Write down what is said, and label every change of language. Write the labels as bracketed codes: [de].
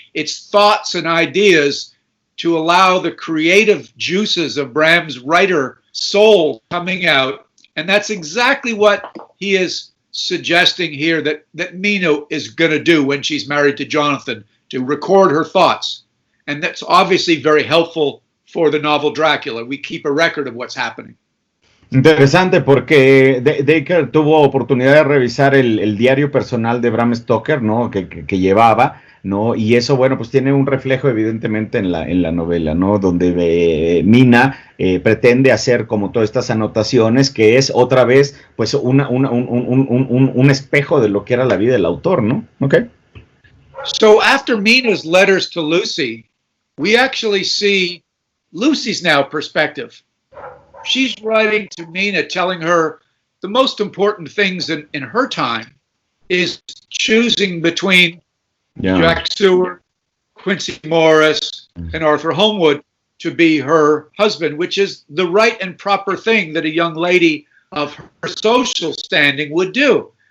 [en] It's thoughts and ideas to allow the creative juices of Bram's writer soul coming out. And that's exactly what he is suggesting here that Mina is going to do when she's married to Jonathan, to record her thoughts. And that's obviously very helpful for the novel Dracula. We keep a record of what's happening. [es] Interesante porque Dacre tuvo oportunidad de revisar el diario personal de Bram Stoker, ¿no? que llevaba ¿no? Y eso, bueno, pues tiene un reflejo evidentemente en la novela, ¿no? Donde Mina pretende hacer como todas estas anotaciones, que es otra vez, pues, un espejo de lo que era la vida del autor, ¿no? [en] Okay. So after Mina's letters to Lucy, we actually see Lucy's now perspective. She's writing to Mina, telling her the most important things in her time is choosing between Jack Seward, Quincy Morris, and Arthur Holmwood to be her husband, which is the right and proper thing that a young lady of her social standing would do.